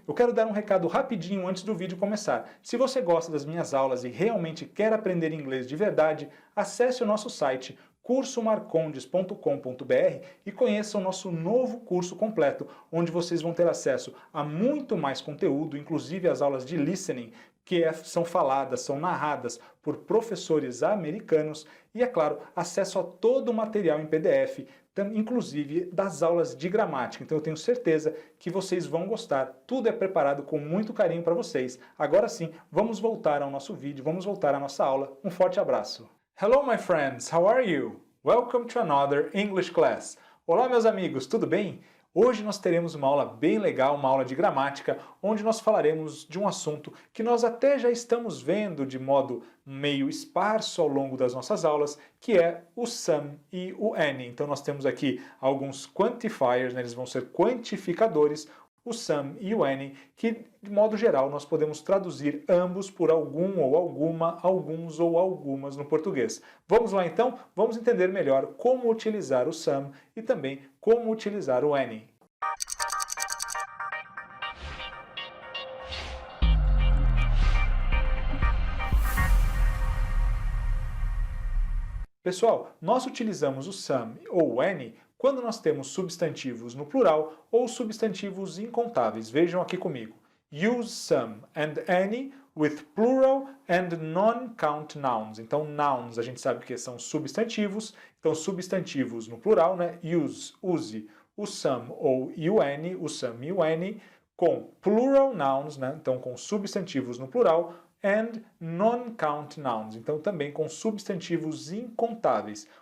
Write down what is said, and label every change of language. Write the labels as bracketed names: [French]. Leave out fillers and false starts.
[Portuguese] Eu quero dar um recado rapidinho antes do vídeo começar. Se você gosta das minhas aulas e realmente quer aprender inglês de verdade, acesse o nosso site cursomarcondes.com.br e conheça o nosso novo curso completo, onde vocês vão ter acesso a muito mais conteúdo, inclusive as aulas de listening, são faladas, são narradas por professores americanos e, é claro, acesso a todo o material em PDF, inclusive das aulas de gramática. Então eu tenho certeza que vocês vão gostar. Tudo é preparado com muito carinho para vocês. Agora sim, vamos voltar ao nosso vídeo, vamos voltar à nossa aula. Um forte abraço. [English] Hello my friends, how are you? Welcome to another English class. [Portuguese] Olá meus amigos, tudo bem? Hoje nós teremos uma aula bem legal, uma aula de gramática, onde nós falaremos de um assunto que nós até já estamos vendo de modo meio esparso ao longo das nossas aulas, que é o some e o any. Então nós temos aqui alguns quantifiers, né? Eles vão ser quantificadores, o some e o any, que de modo geral nós podemos traduzir ambos por algum ou alguma, alguns ou algumas no português. Vamos lá então? Vamos entender melhor como utilizar o some e também como utilizar o any. Pessoal, nós utilizamos o some ou o any quando nós temos substantivos no plural ou substantivos incontáveis. Vejam aqui comigo. [English] Use some and any with plural and non-count nouns. [Portuguese] Então, nouns a gente sabe que são substantivos. Então, substantivos no plural, né? Use o some ou o any, o some e o any, com plural nouns, né? Então com substantivos no plural, [English] and non-count nouns, [Portuguese] então também com substantivos incontáveis.